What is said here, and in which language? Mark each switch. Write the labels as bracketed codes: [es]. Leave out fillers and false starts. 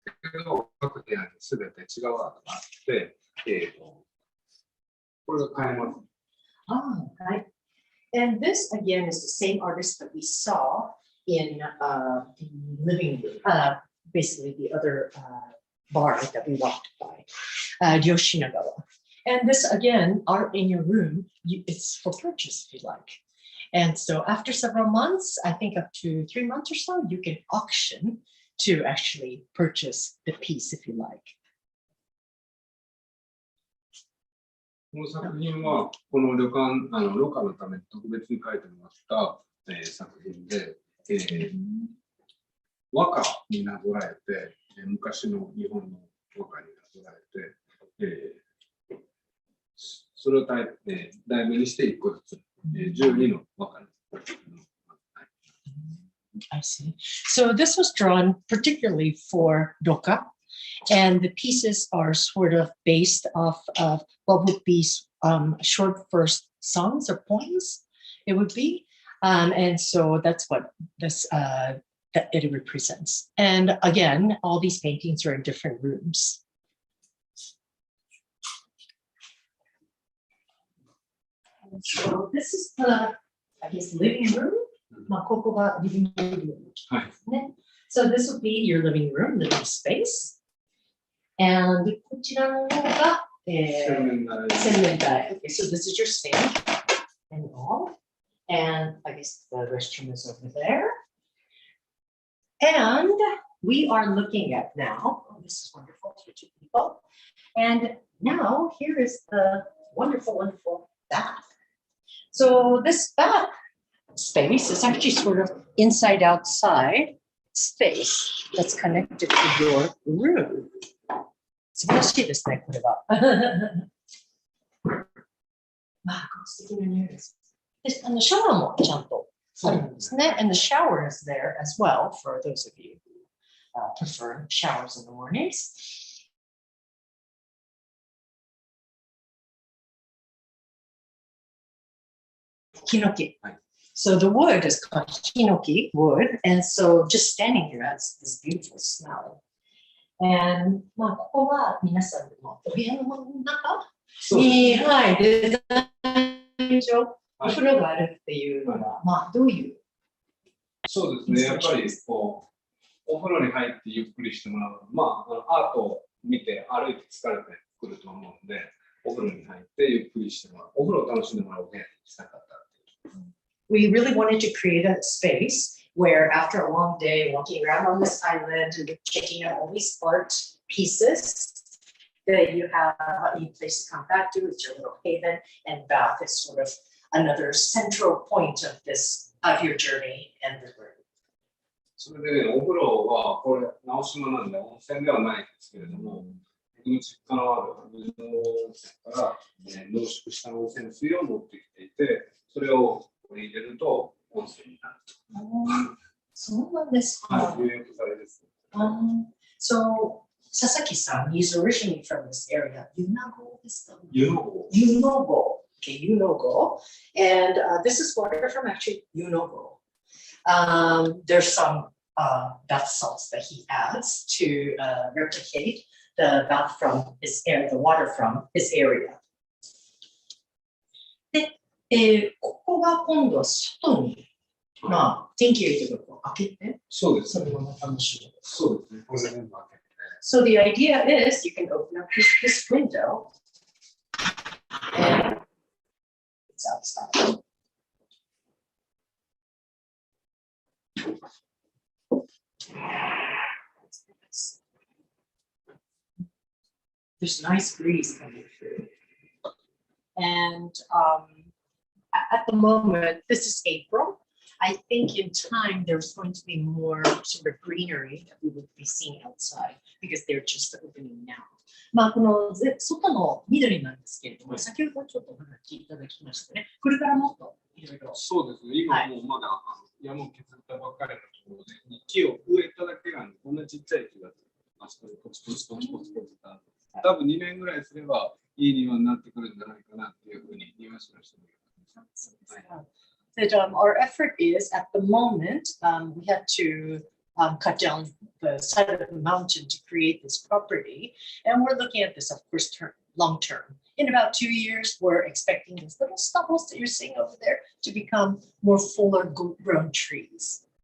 [ja] けど、各部屋に全て違うアートがあって、これが買えます。 [en] Ah, right. And this again is the same artist that we saw in the living room, basically the other bar that we walked by, Yoshinagawa. And this again, art in your room, it's for purchase if you like. And so after several months, I think up to 3 months or so, you can auction to actually purchase the piece if you like. [ja] この作品は、この旅館、ロカのために特別に描いてもらった、作品で、和歌になぞらえて、昔の日本の和歌になぞらえて、それを題名にして1個ずつ、12の和歌に。 [en] I see. So this was drawn particularly for ROKA, and the pieces are sort of based off of what would be short verse songs or poems, it would be. And so that's what this that it represents. And again, all these paintings are in different rooms. And so this is the, I guess, living room. [ja] まあここがリビングルームですね。 [en] So this would be your living room, living space. And [ja] こちらの方が洗面台。 [en] Okay, so this is your sink and all. And I guess the restroom is over there. And we are looking at now, oh, this is wonderful for 2 people. And now here is the wonderful, wonderful bath. So this bath space is actually sort of inside outside space that's connected to your room. [ja] 素晴らしいですね、これは。まあ、素敵な匂いです。で、シャワーもちゃんとあるんですね。 [en] And the shower is there as well for those of you who prefer showers in the mornings. Hinoki. So the wood is called hinoki wood, and so just standing here has this beautiful smell. And [ja] まあここは皆さんのお部屋の中に、はい、デザイン上お風呂があるっていうのは、まあどういう？そうですね。やっぱりこうお風呂に入ってゆっくりしてもらう。まあアートを見て歩いて疲れてくると思うので、お風呂に入ってゆっくりしてもらう。お風呂を楽しんでもらう部屋にしたかった。 [en] We really wanted to create a space where after a long day walking around on this island and checking out all these art pieces, that you have a place to come back to. It's your little haven, and bath is sort of another central point of your journey and the room. [ja] それでね、お風呂はこれ直島なんで温泉ではないんですけれども、僕の実家のある水の温泉から濃縮した温泉水を持ってきていて、それを入れると温泉になると。そうなんですか。はい、入浴剤です。 [en] So Sasaki-san, he's originally from this area. Yunago is the Yunogo. Yunogo. Okay, Yunogo. And this is water from actually Yunogo. There's some bath salts that he adds to replicate the bath from his area, the water from his area. [ja] で、ここが今度は外に、まあ、電気入れてるとこ開けて、そうです。それを楽しむ。そうですね。これ全部開けて。 [en] So the idea is you can open up this window and it's outside. There's a nice breeze coming through. And at the moment, this is April. I think in time there's going to be more sort of greenery that we would be seeing outside because they're just opening now. [ja] まあこの外の緑なんですけれども、先ほどちょっとお話いただきましたね。これからもっといろいろ。そうですね。今もうまだ山を削ったばっかりのところで、木を植えただけなんで、こんなちっちゃい木があそこでポチポチポチポチポチと多分2年ぐらいすればいい庭になってくるんじゃないかなっていうふうに庭師の人も言ってます。 [en] That our effort is at the moment we had to cut down the side of the mountain to create this property, and we're looking at this, of course, long term. In about 2 years, we're expecting these little stubbles that you're seeing over there to become more fuller grown trees.